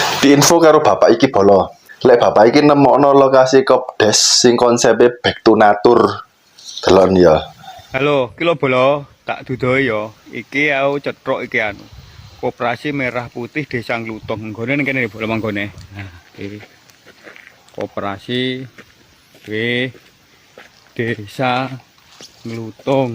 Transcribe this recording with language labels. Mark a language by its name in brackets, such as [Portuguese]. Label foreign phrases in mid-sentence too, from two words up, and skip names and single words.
[Javanese] Diinfo karo bapak iki bolo. Lek bapak iki nemokno lokasi Kopdes sing konsepe [English] back to nature. [Javanese] Delon ya. Halo, kilo bolo, tak dudoi yo. Iki aku cetrok iki anu. Koperasi Merah Putih Desa Nglutong. Nggone ning kene bolo manggone. Nah, iki. Koperasi Desa Nglutong.